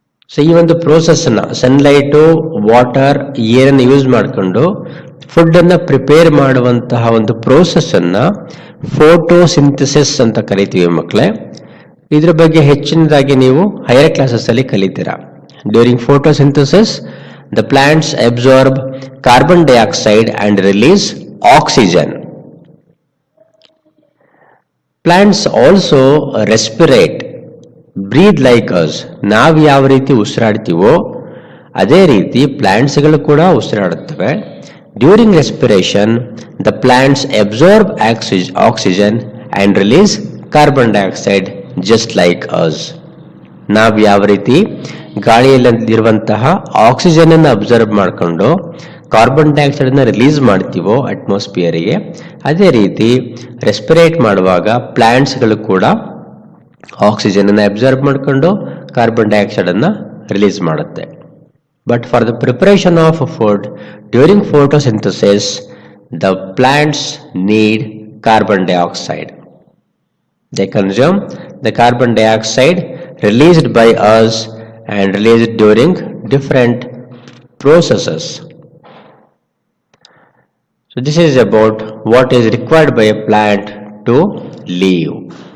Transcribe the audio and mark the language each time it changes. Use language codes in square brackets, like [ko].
[kn] So ಈ ಒಂದು ಪ್ರೋಸೆಸ್ಸನ್ನು sunlight, water, ಏರನ್ನು use ಮಾಡಿಕೊಂಡು ಫುಡ್ಡನ್ನು ಪ್ರಿಪೇರ್ ಮಾಡುವಂತಹ ಒಂದು ಪ್ರೋಸೆಸ್ಸನ್ನು ಫೋಟೋಸಿಂಥಸಿಸ್ ಅಂತ ಕರಿತೀವಿ ಮಕ್ಕಳೇ. ಇದ್ರ ಬಗ್ಗೆ ಹೆಚ್ಚಿನದಾಗಿ ನೀವು higher ಕ್ಲಾಸಸ್ಸಲ್ಲಿ ಕಲಿತೀರಾ. [en] During photosynthesis the plants absorb carbon dioxide and release oxygen. Plants also respirate, breathe like us. [kn] ನಾವು ಯಾವ ರೀತಿ ಉಸಿರಾಡ್ತೀವೋ ಅದೇ ರೀತಿ ಪ್ಲಾಂಟ್ಸ್ಗಳು ಕೂಡ ಉಸಿರಾಡುತ್ತವೆ. [en] During respiration the plants absorb oxygen and release carbon dioxide just like us. [kn] ನಾವು ಯಾವ ರೀತಿ ಗಾಳಿಯಲ್ಲಿರುವಂತಹ ಆಕ್ಸಿಜನ್ ಅನ್ನು ಅಬ್ಸರ್ವ್ ಮಾಡಿಕೊಂಡು ಕಾರ್ಬನ್ ಡೈಆಕ್ಸೈಡ್ ಅನ್ನು ರಿಲೀಸ್ ಮಾಡ್ತೀವೋ ಅಟ್ಮಾಸ್ಫಿಯರಿಗೆ, ಅದೇ ರೀತಿ ರೆಸ್ಪಿರೇಟ್ ಮಾಡುವಾಗ ಪ್ಲಾಂಟ್ಸ್ಗಳು ಕೂಡ ಆಕ್ಸಿಜನ್ ಅನ್ನು ಅಬ್ಸರ್ವ್ ಮಾಡಿಕೊಂಡು ಕಾರ್ಬನ್ ಡೈಆಕ್ಸೈಡ್ ಅನ್ನು ರಿಲೀಸ್ ಮಾಡುತ್ತೆ. [en] But for the preparation of food during photosynthesis the plants need carbon dioxide. They consume the carbon dioxide released by us and released during different processes. So this is about what is required by a plant to live.